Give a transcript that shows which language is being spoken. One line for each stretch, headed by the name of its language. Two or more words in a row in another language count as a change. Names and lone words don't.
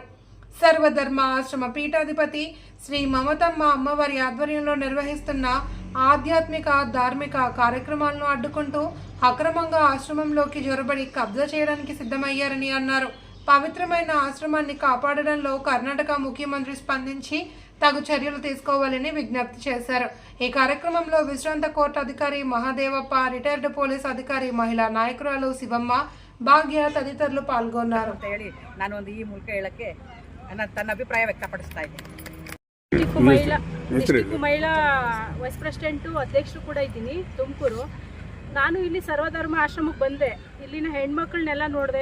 Telugu: సర్వధర్మ ఆశ్రమ పీఠాధిపతి శ్రీ మమతమ్మ అమ్మవారి ఆధ్వర్యంలో నిర్వహిస్తున్న ఆధ్యాత్మిక ధార్మిక కార్యక్రమాలను అడ్డుకుంటూ అక్రమంగా ఆశ్రమంలోకి జొరబడి కబ్జా చేయడానికి సిద్ధమయ్యారని అన్నారు. పవిత్రమైన ఆశ్రమాన్ని కాపాడడంలో కర్ణాటక ముఖ్యమంత్రి స్పందించి తగు చర్యలు తీసుకోవాలని విజ్ఞప్తి చేశారు. ఈ కార్యక్రమంలో విశ్రాంత కోర్టు అధికారి మహాదేవప్ప,
English: retired police
Telugu: అధికారి, మహిళా నాయకురాలు శివమ్మ,
Kannada: ಭಾಗ್ಯ ತದಿತರರು ಪಾಲ್ಗೊಂಡರು ಅಂತ ಹೇಳಿ ನಾನು ಒಂದು ಈ ಮೂಲಕ ಹೇಳಕ್ಕೆ ತನ್ನ ಅಭಿಪ್ರಾಯ ವ್ಯಕ್ತಪಡಿಸ್ತಾ ಇದ್ದೀನಿ. ಡಿಸ್ಟ್ರಿಕ್ಟ್ ಮಹಿಳಾ
English: vice president
Kannada: ಅಧ್ಯಕ್ಷರು ಕೂಡ ಇದ್ದೀನಿ ತುಮಕೂರು. ನಾನು ಇಲ್ಲಿ ಸರ್ವಧರ್ಮ ಆಶ್ರಮಕ್ಕೆ ಬಂದೆ. ಇಲ್ಲಿನ ಹೆಣ್ಮಕ್ಳನ್ನೆಲ್ಲ ನೋಡಿದೆ.